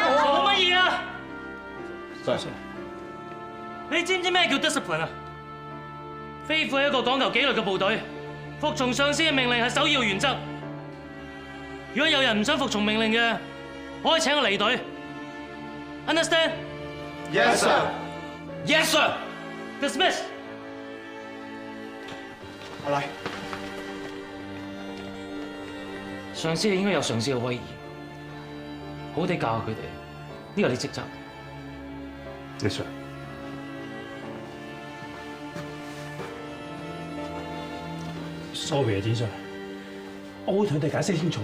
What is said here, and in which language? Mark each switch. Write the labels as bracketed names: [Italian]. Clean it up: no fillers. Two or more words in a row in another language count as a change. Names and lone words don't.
[Cantonese] 做乜嘢啊？ Sir，你知唔知咩叫 discipline 啊？飛虎係一個講求紀律嘅部隊，服從上司嘅命令係首要原則。如果有人唔想服從命令嘅，我可以請佢離隊。Understand? [English] Yes, sir. Yes, sir. Dismiss. [Cantonese] 阿禮，上司係應該有上司嘅威嚴，好地教下佢哋，呢個係你職責。 [English] Yes, sir。 [Cantonese] Sorry 啊，子 Sir， 我會同佢哋解釋清楚。